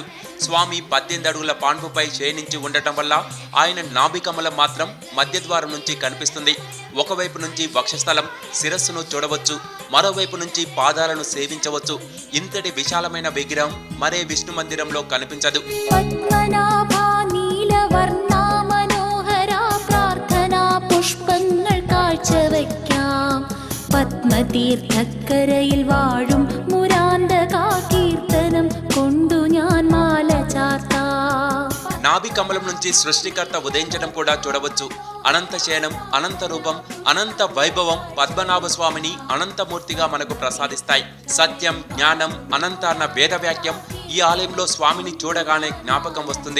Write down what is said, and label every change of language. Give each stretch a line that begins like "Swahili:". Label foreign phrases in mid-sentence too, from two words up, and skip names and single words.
Telugu: స్వామి 18 అడుగుల పాన్పుపై శయనించి ఉండటం వల్ల ఆయన నాభికమలం మాత్రం మధ్య ద్వారం నుంచి కనిపిస్తుంది. ఒకవైపు నుంచి వక్షస్థలం, శిరస్సును చూడవచ్చు, మరోవైపు నుంచి పాదాలను సేవించవచ్చు. ఇంతటి విశాలమైన విగ్రహం మరే విష్ణు మందిరంలో కనిపించదు.
Malayalam: പത്മതീർത്ഥക്കരയിൽ വാഴും മുരാന്തകാ കീർത്തനം കൊണ്ടു ഞാൻ മാല ചാർത്താം.
Telugu: నాభి కమలం నుంచి సృష్టికర్త ఉదయించడం కూడా చూడవచ్చు. అనంత శయనం, అనంత రూపం, అనంత వైభవం పద్మనాభ స్వామిని అనంతమూర్తిగా మనకు ప్రసాదిస్తాయి. సత్యం, జ్ఞానం, అనంత అన్న వేద వాక్యం ఈ ఆలయంలో స్వామిని చూడగానే జ్ఞాపకం వస్తుంది.